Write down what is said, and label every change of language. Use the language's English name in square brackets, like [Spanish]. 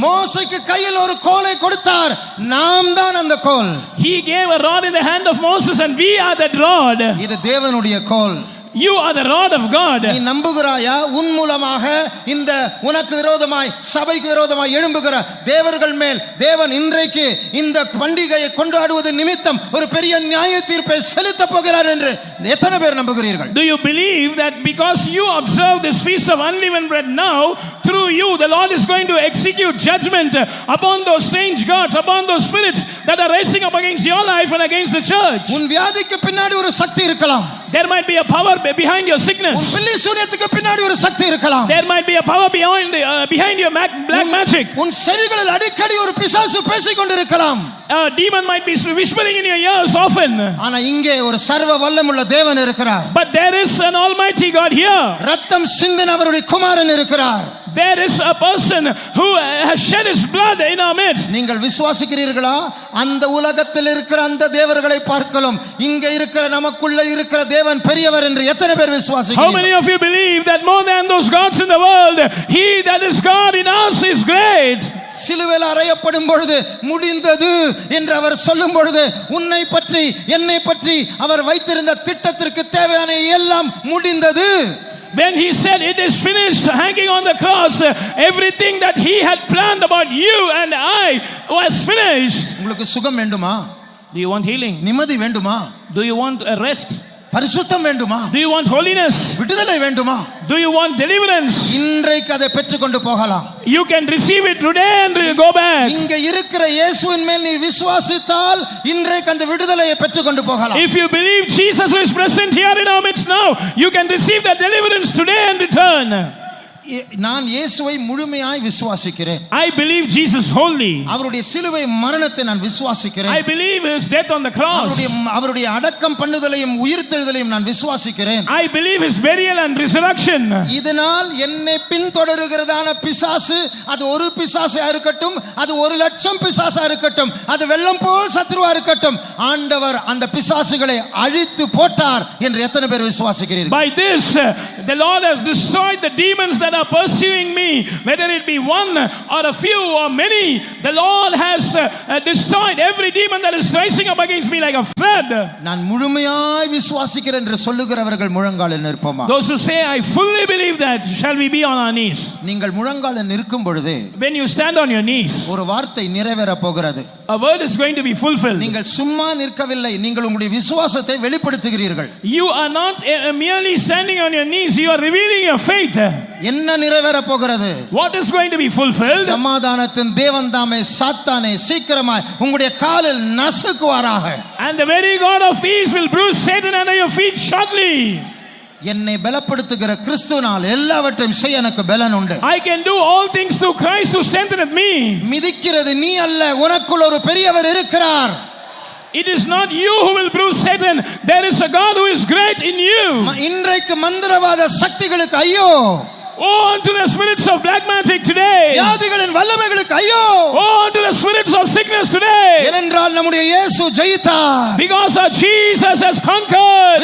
[Tamil] மோசேக்கு கையில் ஒரு கோலை கொடுத்தார், நாம் தான் அந்த கோல். [English] He gave a rod in the hand of Moses and we are that rod. [Tamil] இது தேவனுடைய கோல். [English] You are the rod of God. [Tamil] நீ நம்புகிறாயா? உன் மூலமாக இந்த உனக்கு விரோதமாய் சபைக்கு விரோதமாய் எழும்புகிற தேவர்கள் மேல் தேவன் இன்றைக்கு இந்த பண்டிகையை கொண்டாடுவது நிமித்தம் ஒரு பெரிய நியாய தீர்ப்பை செலுத்த போகிறார் என்று எத்தனை பேர் நம்புகிறீர்கள்? [English] Do you believe that because you observe this feast of unleavened bread now, through you the Lord is going to execute judgment upon those strange gods, upon those spirits that are rising up against your life and against the church? [Tamil] உன் வியாதிக்கு பின்னாடி ஒரு சக்தி இருக்கலாம். [English] There might be a power behind your sickness. [Tamil] உன் பில்லி சூனியத்துக்கு பின்னாடி ஒரு சக்தி இருக்கலாம். [English] There might be a power behind your black magic. [Tamil] உன் செவிகளில் அடிக்கடி ஒரு பிசாசு பேசிக் கொண்டிருக்கலாம். [English] A demon might be whispering in your ears often. [Tamil] ஆனா இங்கே ஒரு சர்வ வல்லமையுள்ள தேவன் இருக்கிறார். [English] But there is an almighty God here. [Tamil] ரத்தம் சிந்தின அவருடைய குமாரன் இருக்கிறார். [English] There is a person who has shed his blood in our midst. [Tamil] நீங்கள் விசுவாசிக்கிறீர்களா? அந்த உலகத்தில் இருக்கிற அந்த தேவர்களை பார்க்கலாம் இங்க இருக்கிற நமக்குள்ள இருக்கிற தேவன் பெரியவர் என்று எத்தனை பேர் விசுவாசிக்கிறீர்கள்? [English] How many of you believe that more than those gods in the world, he that is God in us is great? [Tamil] சிலுவையில் அறையப்படும் பொழுது முடிந்தது என்று அவர் சொல்லும் பொழுது உன்னை பற்றி என்னை பற்றி அவர் வைத்திருந்த திட்டத்திற்கு தேவையான எல்லாம் முடிந்தது. [English] When he said it is finished, hanging on the cross, everything that he had planned about you and I was finished. [Tamil] உங்களுக்கு சுகம் வேண்டுமா? [English] Do you want healing? [Tamil] நிம்மதி வேண்டுமா? [English] Do you want a rest? [Tamil] பரிசுத்தம் வேண்டுமா? [English] Do you want holiness? [Tamil] விடுதலை வேண்டுமா? [English] Do you want deliverance? [Tamil] இன்றைக்கு அதை பெற்றுக்கொண்டு போகலாம். [English] You can receive it today and go back. [Tamil] இங்க இருக்கிற இயேசுவின் மேல் நீ விசுவாசித்தால் இன்றைக்கு அந்த விடுதலையை பெற்றுக்கொண்டு போகலாம். [English] If you believe Jesus is present here in our midst now, you can receive that deliverance today and return. [Tamil] நான் இயேசுவை முழுமையாய் விசுவாசிக்கிறேன். [English] I believe Jesus wholly. [Tamil] அவருடைய சிலுவை மரணத்தை நான் விசுவாசிக்கிறேன். [English] I believe his death on the cross. [Tamil] அவருடைய அடக்கம் பண்ணுதலையும் உயிர்த்தெழுதலையும் நான் விசுவாசிக்கிறேன். [English] I believe his burial and resurrection. [Tamil] இதனால் என்னை பின்தொடருகிறதான பிசாசு, அது ஒரு பிசாசா இருக்கட்டும், அது 1,00,000 பிசாசா இருக்கட்டும், அது வெள்ளம் போல் சத்துருவா இருக்கட்டும், ஆண்டவர் அந்த பிசாசுகளை அழித்து போட்டார் என்று எத்தனை பேர் விசுவாசிக்கிறீர்கள்? [English] By this the Lord has destroyed the demons that are pursuing me, whether it be one or a few or many. The Lord has destroyed every demon that is rising up against me like a flood. [Tamil] நான் முழுமையாய் விசுவாசிக்கிறேன் என்று சொல்லுகிறவர்கள் முழங்காலில் நிற்போமா? [English] Those who say I fully believe that, shall we be on our knees? [Tamil] நீங்கள் முழங்காலில் நிற்கும் பொழுது, [English] when you stand on your knees, [Tamil] ஒரு வார்த்தை நிறைவேற போகிறது. [English] a word is going to be fulfilled. [Tamil] நீங்கள் சும்மா நிற்கவில்லை, நீங்கள் உங்களுடைய விசுவாசத்தை வெளிப்படுத்துகிறீர்கள். [English] You are not merely standing on your knees, you are revealing your faith. [Tamil] என்ன நிறைவேற போகிறது? [English] What is going to be fulfilled? [Tamil] சமாதானத்தின் தேவன் தாமே சாத்தானை சீக்கிரமாய் உங்களுடைய காலில் நசுக்குவாராக. [English] And the very God of peace will bruise Satan under your feet shortly. [Tamil] என்னை பலப்படுத்துகிற கிறிஸ்துவினால் எல்லாவற்றையும் செய்ய எனக்கு பலன் உண்டு. [English] I can do all things through Christ who strengtheneth me. [Tamil] மிதிக்கிறது நீ அல்ல, உனக்குள் ஒரு பெரியவர் இருக்கிறார். [English] It is not you who will bruise Satan, there is a God who is great in you. [Tamil] இன்றைக்கு மந்திரவாத சக்திகளுக்கு ஐயோ, [English] Oh, unto the spirits of black magic today. [Tamil] வியாதிகளின் வல்லமைகளுக்கு ஐயோ. [English] Oh, unto the spirits of sickness today. [Tamil] ஏனென்றால் நம்முடைய இயேசு ஜெயித்தார். [English] Because our Jesus has conquered.